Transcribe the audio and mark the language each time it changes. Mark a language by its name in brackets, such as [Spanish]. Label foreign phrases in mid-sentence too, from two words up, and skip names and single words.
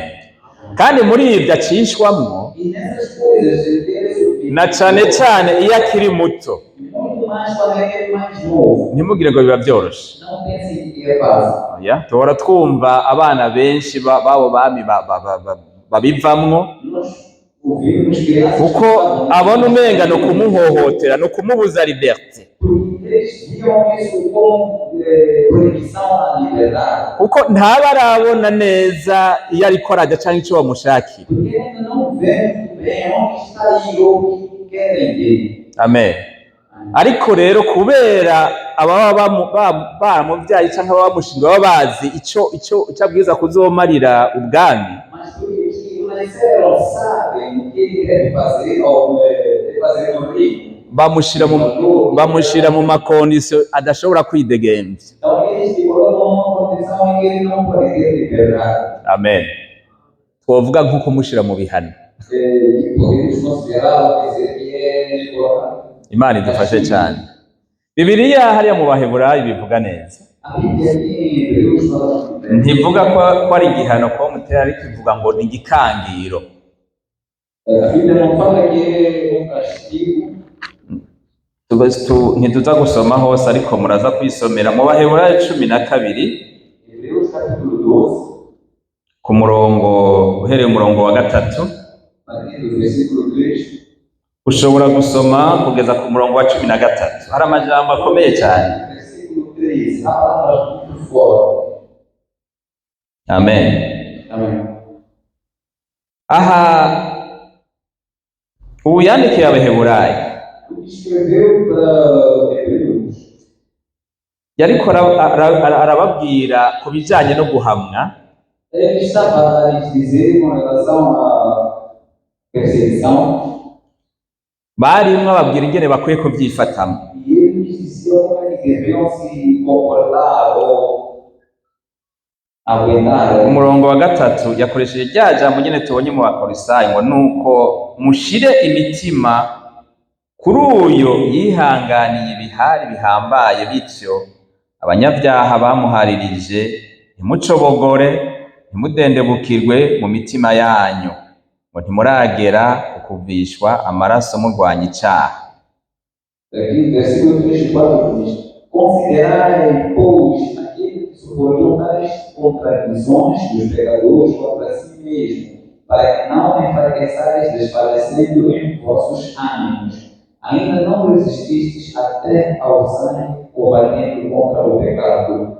[Rundi] Kandi muri ibyo acishwamwo, [Portuguese] E nessas coisas, ele deve subir. [Rundi] na cane cane iyo akiri muto, [Portuguese] Muito mais quando ele é mais novo. [Rundi] ntimugire ngo biba byoroshe. [Portuguese] Não pensem que é fácil. [Rundi] Oya, duhora twumva abana benshi b'abo bami babivamwo, [Portuguese] Nós ouvimos crianças [Rundi] kuko abona umenga no kumuhohotera, no kumubuza liberté, [Portuguese] porque eles viam isso como proibição à liberdade. [Rundi] kuko ntaba arabona neza iyo ariko arajya canke ico bamushakira. [Portuguese] Porque ele ainda não vê muito bem onde está aí ou o que querem dele. [Rundi] Amen. Ariko rero kubera ababa baramuvyaye canke ababa bamushinga baba bazi ico abwiza kuzomarira ubwami, [Portuguese] Mas porque os que o nasceram sabem o que ele deve fazer ou deve fazer no reino. [Rundi] bamushira mu makondisio adashobora kwidegemvya. [Portuguese] Então eles se colocam numa condição em que ele não pode ter liberdade. [Rundi] Amen. Twovuga nko kumushira mu bihano. [Portuguese] Que podemos considerar dizer que é colocar. [Rundi] Imana idufashe cyane. Bibiliya hariya mu Baheburayo bivuga neza. [Portuguese] A Bíblia aqui em Hebreus fala [Rundi] Ntivuga ko ari igihano ko mutera, ariko ivuga ngo ni igikangiro. [Portuguese] a Bíblia não fala que é um castigo. [Rundi] Ntituza gusoma hose, ariko muraza kwisomera mu Baheburayo 12 [Portuguese] Hebreus capítulo 12, [Rundi] ku murongo uhereye umurongo wa 3 [Portuguese] partir do versículo 3, [Rundi] ushobora gusoma kugeza ku murongo wa 13. Hari amajambo akomeye cyane. [Portuguese] versículo 3, há palavras muito fortes. [Rundi] Amen. [Portuguese] Amém. [Rundi] Aha ubu yandikiye Abaheburayo [Portuguese] Escreveu para Hebreus, [Rundi] yariko arababwira ku bijyanye no guhamwa. [Portuguese] ele estava a lhes dizer com relação à perseguição, [Rundi] Barimwo ababwira ingene bakwiye kubyifatamo. [Portuguese] e ele lhes dizia como eles deviam se comportar ou aguentar. [Rundi] Umurongo wa 3 yakoresheje rya jambo nyene tubonye mu Bakorisayi ngo nuko mushire imitima kuri uyo yihanganiye ibihari bihambaye, bityo abanyabyaha bamuharirije ntimucobogore, ntimudendebukirwe mu mitima yanyu, ngo ntimuragera kukuvishwa amaraso murwanya icyaha. [Portuguese] Aqui, versículo 3 e 4 diz: considerai, pois, aquele que suportou tais contradições dos pecadores contra si mesmo, para que não enfraqueçais desfalecendo em vossos ânimos. Ainda não resististes até ao sangue, combatendo contra o pecado.